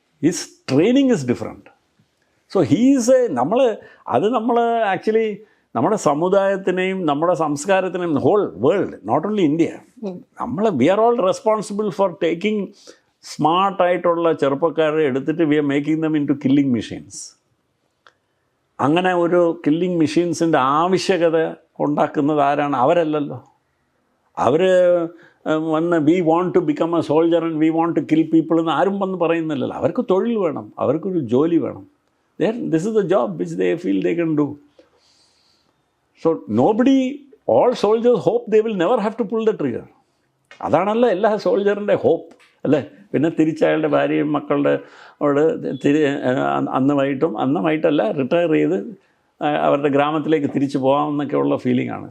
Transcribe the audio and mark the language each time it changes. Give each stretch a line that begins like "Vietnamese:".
English: His training is different. So he's
Malayalam: നമ്മൾ actually നമ്മുടെ സമുദായത്തിനെയും നമ്മുടെ സംസ്കാരത്തിനെയും
English: whole world, not only India, we are all responsible for taking
Malayalam: സ്മാർട്ടായിട്ടുള്ള ചെറുപ്പക്കാരെ എടുത്തിട്ട്
English: We are making them into killing machines.
Malayalam: അങ്ങനെ ഒരു killing മെഷീൻസിൻ്റെ ആവശ്യകത ഉണ്ടാക്കുന്നത് ആരാണ്? അവരല്ലല്ലോ. അവർ വന്ന്
English: we want to become a soldier and we want to kill people
Malayalam: എന്ന് ആരും വന്ന് പറയുന്നില്ലല്ലോ. അവർക്ക് തൊഴിൽ വേണം, അവർക്കൊരു ജോലി വേണം.
English: This is the job which they feel they can do. So nobody, all soldiers hope they will never have to pull the trigger.
Malayalam: അതാണല്ലോ എല്ലാ സോൾജറിൻ്റെ ഹോപ്പ് അല്ലേ. പിന്നെ തിരിച്ചയാളുടെ ഭാര്യയും മക്കളുടെ അവിടെ അന്ന് വൈകിട്ടല്ല റിട്ടയർ ചെയ്ത് അവരുടെ ഗ്രാമത്തിലേക്ക് തിരിച്ചു പോകാമെന്നൊക്കെയുള്ള ഫീലിംഗ് ആണ്.